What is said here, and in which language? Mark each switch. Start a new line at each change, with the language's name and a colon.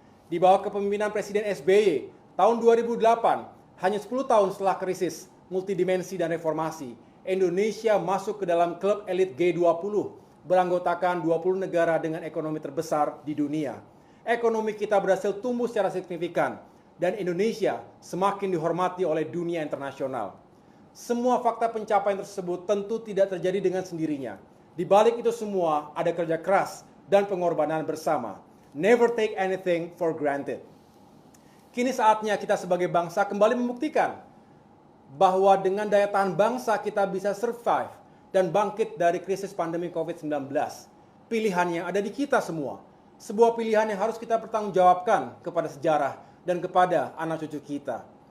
Indonesian: Di bawah kepemimpinan Presiden SBY, tahun 2008, hanya 10 tahun setelah krisis, multidimensi, dan reformasi, Indonesia masuk ke dalam klub elit G20, beranggotakan 20 negara dengan ekonomi terbesar di dunia. Ekonomi kita berhasil tumbuh secara signifikan, dan Indonesia semakin dihormati oleh dunia internasional. Semua fakta pencapaian tersebut tentu tidak terjadi dengan sendirinya, Di balik itu semua ada kerja keras dan pengorbanan bersama.
English: Never take anything for granted.
Indonesian: Kini saatnya kita sebagai bangsa kembali membuktikan bahwa dengan daya tahan bangsa kita bisa survive dan bangkit dari krisis pandemi COVID-19. Pilihannya ada di kita semua. Sebuah pilihan yang harus kita pertanggungjawabkan kepada sejarah dan kepada anak cucu kita.